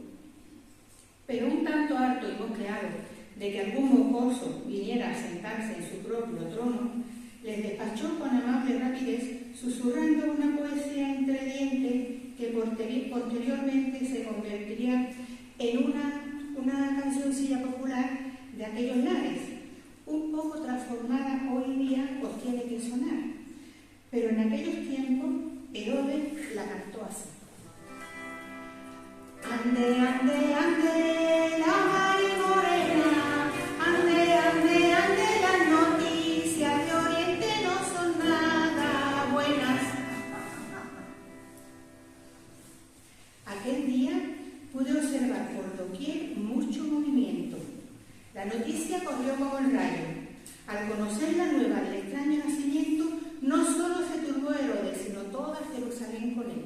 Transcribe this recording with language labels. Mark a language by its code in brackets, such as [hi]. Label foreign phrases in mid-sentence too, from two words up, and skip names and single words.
[es] Pero un tanto harto y mosqueado de que algún mocoso viniera a sentarse en su propio trono, les despachó con amable rapidez, susurrando una poesía entre dientes que posteriormente se convertiría en una cancioncilla popular de aquellos lares, un poco transformada hoy día os tiene que sonar, pero en aquellos tiempos Herodes la cantó así. Ande, ande, ande, la mar morena, ande, ande, ande, las noticias de Oriente no son nada buenas. Aquel día pude observar por doquier mucho movimiento. La noticia corrió como el rayo. Al conocer la nueva del extraño nacimiento, no solo se turbó Herodes, sino toda Jerusalén con él.